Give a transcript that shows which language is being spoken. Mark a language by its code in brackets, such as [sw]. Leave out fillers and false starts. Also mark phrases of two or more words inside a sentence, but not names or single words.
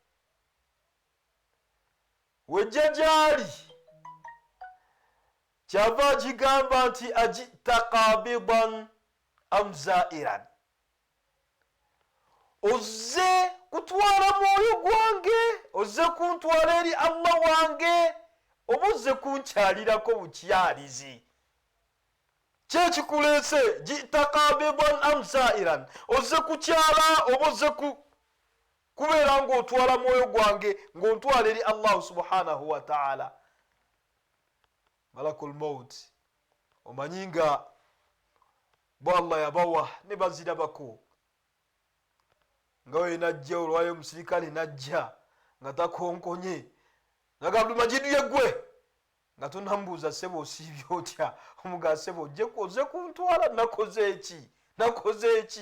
[lg] Wejja gyali kyava agigamba nti [ar] أجئت قابضا أم زائرا, [lg] ozze kutwala mwoyo gwange, ozze kuntwala eri Allah wange, oba ozze kunkyalirako bukyalizi. Kyekikuleese [ar] جئت قابضا أم زائرا, [lg] ozze kukyala oba ozze kubeera ng'otwala mwoyo gwange ng'ontwala eri Allah [ar] سبحانه وتعالى. ملك الموت [lg] omanyi nga bo Allah yabawa ne bazirabako, nga we najja olwayo omusirikale najja nga takonkonye, naga Abdul Majid yeggwe nga tonambuuza sebo osiibye otya, omugaa sebo ozze kuntwala, nakoze eki.